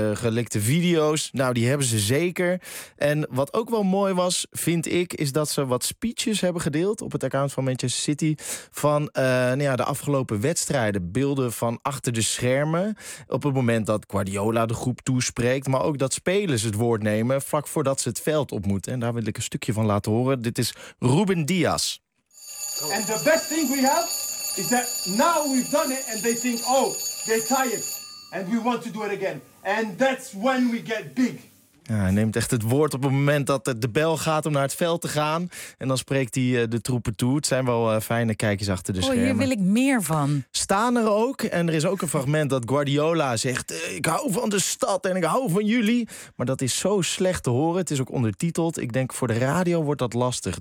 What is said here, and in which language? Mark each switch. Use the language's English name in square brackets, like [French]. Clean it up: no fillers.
[Dutch] Gelikte video's. Nou, die hebben ze zeker. En wat ook wel mooi was, vind ik, is dat ze wat speeches hebben gedeeld op het account van Manchester City. Van de afgelopen wedstrijden, beelden van achter de schermen. Op het moment dat Guardiola de groep toespreekt. Maar ook dat spelers het woord nemen vlak voordat ze het veld op moeten. En daar wil ik een stukje van laten horen. Dit is Ruben Diaz. [English] And the best thing we have is that now we've done it. And they think, oh, they're tired. And we want to do it again. And that's when we get big. [Dutch] Ja, hij neemt echt het woord op het moment dat de bel gaat om naar het veld te gaan. En dan spreekt hij de troepen toe. Het zijn wel fijne kijkjes achter de schermen. Hier wil ik meer van. Staan er ook. En er is ook een fragment dat Guardiola zegt... Ik hou van de stad en ik hou van jullie. Maar dat is zo slecht te horen. Het is ook ondertiteld. Ik denk, voor de radio wordt dat lastig.